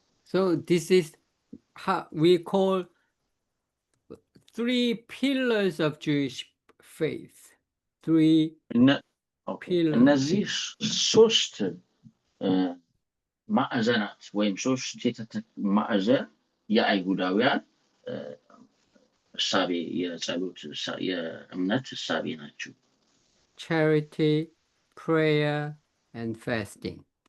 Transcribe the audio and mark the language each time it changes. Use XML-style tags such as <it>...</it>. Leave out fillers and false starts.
<en>So this is how we call 3 pillars of Jewish faith. 3 pillars.</en> <am>እነዚህ 3 ማዕዘናት ወይም 3 ማዕዘን የአይሁዳውያን እሳቤ የጸሎት የእምነት እሳቤ ናቸው።</am> <en>Charity, prayer, and fasting.</en>